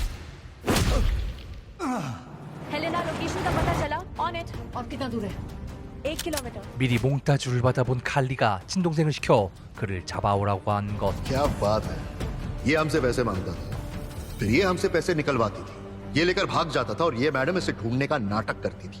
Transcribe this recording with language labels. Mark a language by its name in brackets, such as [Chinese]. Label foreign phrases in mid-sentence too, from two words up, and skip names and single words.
[Hindi] हेलेना लोकेशन का पता चला? [English] on it. [Hindi] और कितना दूर है? 1 किलोमीटर। [Korean] 미리 몽따주를 받아본 칼리가 친동생을 시켜 그를 잡아오라고 한 것. [Hindi] क्या बात है, ये हमसे पैसे मांगता था, फिर ये हमसे पैसे निकलवाती थी, ये लेकर भाग जाता था और ये मैडम इसे ढूंढने का नाटक करती थी।